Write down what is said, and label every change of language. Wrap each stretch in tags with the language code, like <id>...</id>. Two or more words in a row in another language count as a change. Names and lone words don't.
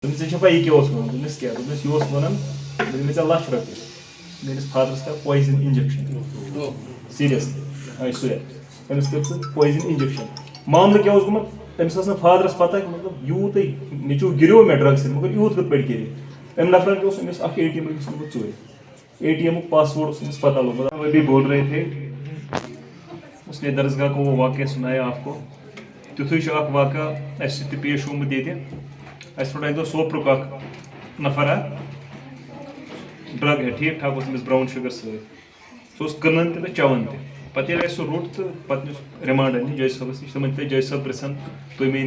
<ks>ژےٚ پَیی کیٛاہ اوس وَنان دوٚپمَس کیٛاہ دوٚپمَس یہِ اوس وَنان مےٚ دِژ ₹1,00,000 میٲنِس فادرَس کَر</ks> <en>poison injection</en> <ks>سیٖریَسلی سُے أمِس کٔر ژٕ</ks> <en>poison injection</en> <ks>معاملہٕ کیٛاہ اوس گوٚمُت أمِس ٲس نہٕ فادرَس پَتہ مطلب یوٗتٕے نیٚچوٗ گِریو مےٚ ڈرٛگہٕ سۭتۍ مگر یوٗت کِتھ پٲٹھۍ کٔرِتھ أمۍ نفرَن اوس أمِس اَکھ ATM أمِس نِمُت ژوٗرِ ATM یُک پاسوٲڈ اوس أمِس پتہ لوٚگمُت</ks> <ur>وہ بھی بول رہے تھے اس نے درسگاہ کو وہ واقعہ سنایا آپ کو</ur> <ks>تیُتھُے چھُ اکھ واقعہ اَسہِ سۭتۍ تہِ پیش آمُت ییٚتہِ اَسہِ روٚٹ اَکہِ دۄہ سوپرُک اکھ نفرا ڈرٛگ ہے ٹھیٖک ٹھاک اوس أمِس</ks> <en>brown sugar</en> <ks>سۭتۍ سُہ اوس کٕنان تہِ تہٕ چٮ۪وان تہِ پَتہٕ ییٚلہِ اَسہِ سُہ روٚٹ تہٕ پَتہٕ نیوٗ رِمانٛڈَر نِش جج صٲبَس نِش تِمن دِتۍ جج صٲب پِرٛژھان تُہۍ مےٚ</ks>